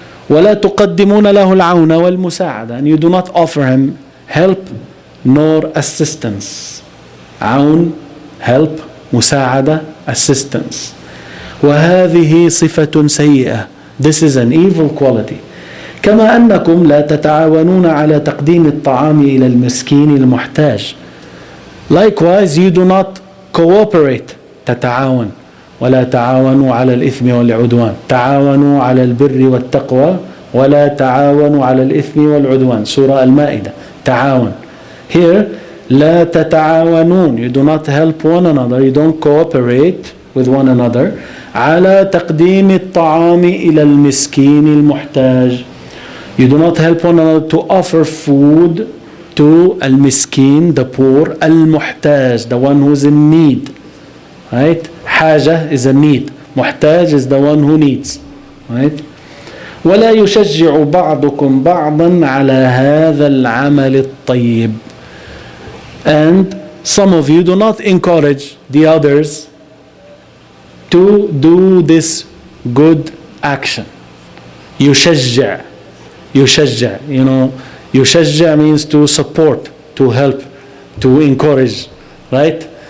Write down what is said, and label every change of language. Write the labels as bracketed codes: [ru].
[ar] ولا تقدمون له العون والمساعدة, [en] and you do not offer him help nor assistance. عون, help, مساعدة, assistance. [ar] وهذه صفة سيئة, [en] this is an evil quality. [ar] كما أنكم لا تتعاونون على تقديم الطعام إلى المسكين المحتاج. [en] Likewise, you do not cooperate, [ar] تتعاون, ولا تعاونوا على الإثم والعدوان, تعاونوا على البر والتقوى ولا تعاونوا على الإثم والعدوان, Sura المائدة, تعاون. [en] Here, [ar] لا تتعاونون, [en] you do not help one another, you don't cooperate with one another, [ar] على تقديم الطعام إلى المسكين المحتاج, [en] you do not help one another to offer food to al-miskin, the poor, al-muhtaj, the one who is in need, right? حاجة is a need, muhtaj is the one who needs, right? [ar] ولا يشجع بعضكم بعضا على هذا العمل الطيب, and [en] some of you do not encourage the others to do this good action. [ar] يشجع. [en] You know, يشجع means to support, to help, to encourage, right?